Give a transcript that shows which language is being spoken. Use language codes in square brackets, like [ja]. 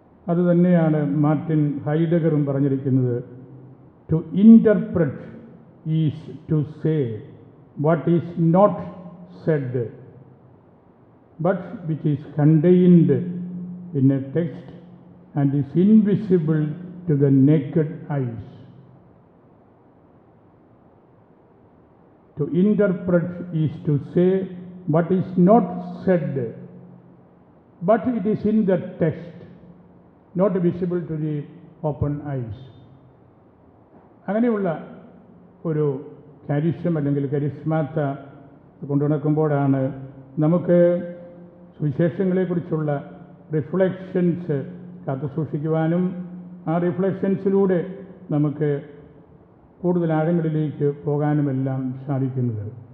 [ml] അതുതന്നെയാണ് മാർട്ടിൻ ഹൈഡഗറും പറഞ്ഞിരിക്കുന്നത്. [en] To interpret is to say what is not said but which is contained in a text and is invisible to the naked eyes. To interpret is to say what is not said, but it is in the text, not visible to the open eyes. [ml] അങ്ങനെയുള്ള ഒരു കാരിസ്യം അല്ലെങ്കിൽ കരിസ്മാത്ത കൊണ്ടുനടക്കുമ്പോഴാണ് നമുക്ക് സുവിശേഷങ്ങളെക്കുറിച്ചുള്ള reflections കാത്തുസൂക്ഷിക്കുവാനും ആ റിഫ്ലക്ഷൻസിലൂടെ നമുക്ക് കൂടുതൽ ആഴങ്ങളിലേക്ക് പോകാനുമെല്ലാം സാധിക്കുന്നത്.